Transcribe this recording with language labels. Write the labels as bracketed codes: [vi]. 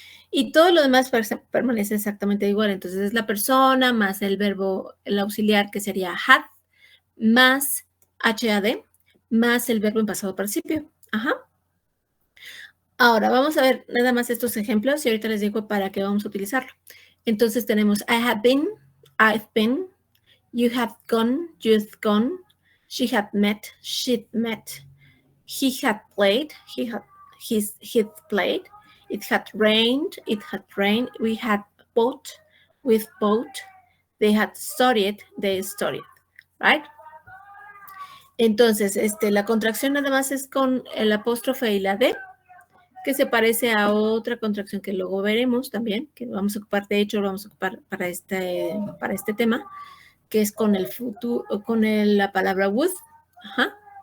[es] Y todo lo demás permanece exactamente igual. Entonces es la persona más el verbo, el auxiliar, que sería had, más had, más el verbo en pasado participio. Ajá. Ahora, vamos a ver nada más estos ejemplos y ahorita les digo para qué vamos a utilizarlo. [en] Entonces tenemos I have been, I've been, you have gone, you've gone, she had met, she'd met, he had played, he'd played, it had rained, we had bought, we've bought, they had studied, they studied, right? [es] Entonces, la contracción nada más es con el apóstrofe y la D, que se parece a otra contracción que luego veremos también, que vamos a ocupar, de hecho, lo vamos a ocupar para este tema, que es con el futuro, con la palabra would. Ajá.